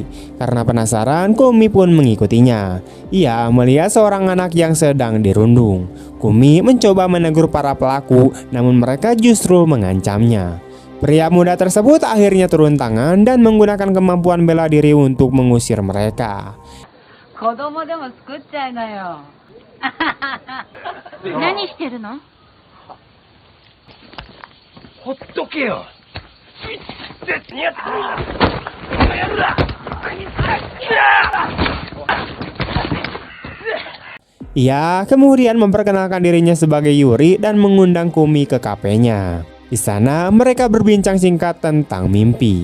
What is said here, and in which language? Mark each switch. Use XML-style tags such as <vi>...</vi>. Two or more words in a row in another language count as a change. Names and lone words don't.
<id>Karena penasaran, Kumi pun mengikutinya. Ia melihat seorang anak yang sedang dirundung. Kumi mencoba menegur para pelaku, namun mereka justru mengancamnya. Pria muda tersebut akhirnya turun tangan dan menggunakan kemampuan bela diri untuk mengusir mereka.</id> <ja>子供でも作っちゃいなよ。何してるの？ほっとけよ。</ja> <id>Ia kemudian memperkenalkan dirinya sebagai Yuri dan mengundang Kumi ke kafenya. Di sana mereka berbincang singkat tentang mimpi.</id>